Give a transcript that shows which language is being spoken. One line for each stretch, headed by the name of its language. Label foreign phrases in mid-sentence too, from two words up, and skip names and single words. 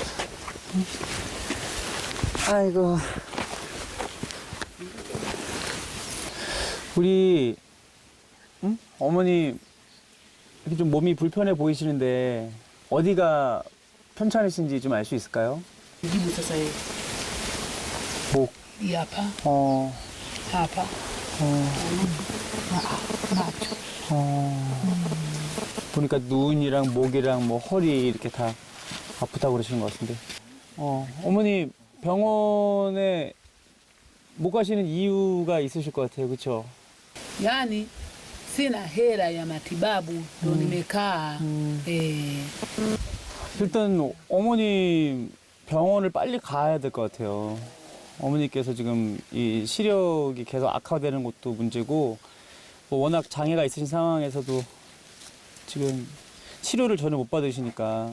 Korean: 아이고. 우리 어머니 이렇게 좀 몸이 불편해 보이시는데 어디가 편찮으신지 좀 알 수 있을까요?
Swahili: Jibu sasa hivi.
Korean: 목.
Swahili: Hii hapa. Hapa. Macho.
Korean: 보니까 눈이랑 목이랑 뭐 허리 이렇게 다 아프다고 그러시는 것 같은데. 어머니 병원에 못 가시는 이유가 있으실 것 같아요, 그렇죠?
Swahili: Yaani sina hela ya matibabu ndo nimekaa.
Korean: 일단 어머니 병원을 빨리 가야 될 것 같아요. 어머니께서 지금 이 시력이 계속 악화되는 것도 문제고, 뭐 워낙 장애가 있으신 상황에서도 지금 치료를 전혀 못 받으시니까.